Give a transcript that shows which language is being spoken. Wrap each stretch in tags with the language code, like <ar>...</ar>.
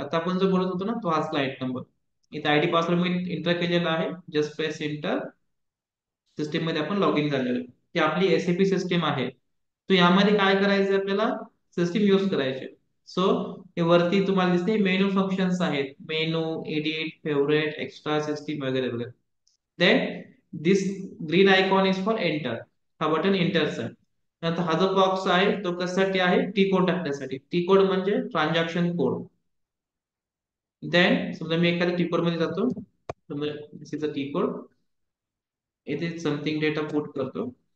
<mr>आता आपण जो बोलत होतो ना, तो हाच क्लायंट नंबर. इथे आयडी पासवर्ड मी एंटर केलेला आहे.</mr> <en>Just press enter.</en> <mr>सिस्टीम मध्ये आपण लॉग इन झालेलो आहे. ही आपली एसएपी सिस्टीम आहे. तो यामध्ये काय करायचं आपल्याला? सिस्टीम युज करायचे. सो हे वरती तुम्हाला दिसते मेनू फंक्शन्स आहेत. Menu, edit, favourite, extra, system वगैरे वगैरे.</mr> <en>Then this green icon is for enter.</en> <mr>हा बटन एंटरचा आहे. नंतर हा जो बॉक्स आहे तो कशासाठी आहे? टी कोड टाकण्यासाठी. टी कोड म्हणजे ट्रान्झॅक्शन कोड. देन समजा मी एखाद्या टी कोड मध्ये जातो.</mr> <en>This is a T code.</en> <mr>येथे समथिंग डेटा पुट करतो.</mr>